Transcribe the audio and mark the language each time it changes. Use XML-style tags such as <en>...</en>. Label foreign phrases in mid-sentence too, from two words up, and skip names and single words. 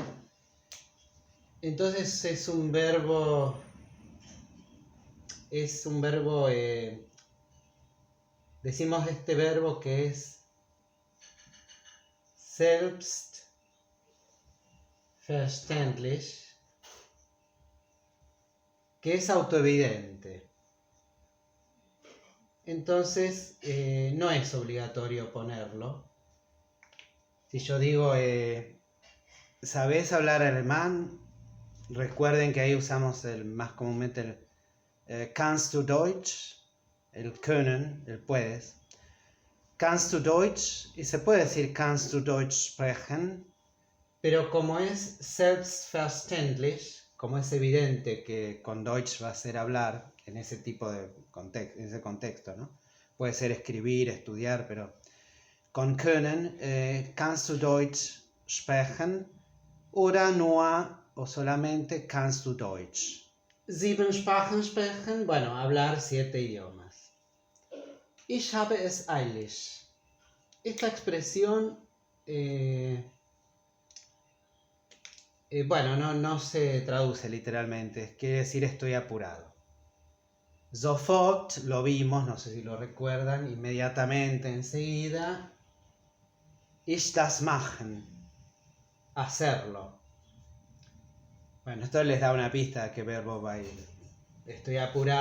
<es>Entonces es un verbo, decimos de este verbo que es selbstverständlich, que es autoevidente. Entonces no es obligatorio ponerlo. Si yo digo, ¿sabés hablar alemán? Recuerden que ahí usamos más comúnmente el</es> <de>kannst du Deutsch,</de> <es>el können, el puedes.</es> <de>Kannst du Deutsch,</de> <es>y se puede decir</es> <de>kannst du Deutsch sprechen,</de> <es>pero como es selbstverständlich, como es evidente que con Deutsch va a ser hablar, en ese tipo de contexto, en ese contexto, ¿no? Puede ser escribir, estudiar, pero con</es> <de>können, kannst du Deutsch sprechen, oder nur,</de> <es>o solamente,</es> <de>kannst du Deutsch. 7 Sprachen sprechen,</de> <es>bueno, hablar 7 idiomas.</es> <de>Ich habe es eilig.</de> <es>Esta expresión, bueno, no se traduce literalmente, quiere decir estoy apurado. Sofort, lo vimos, no sé si lo recuerdan, inmediatamente, enseguida.</es> <de>Ich das machen,</de> <es>hacerlo. Bueno, esto les da una pista de qué verbo va a ir.</es>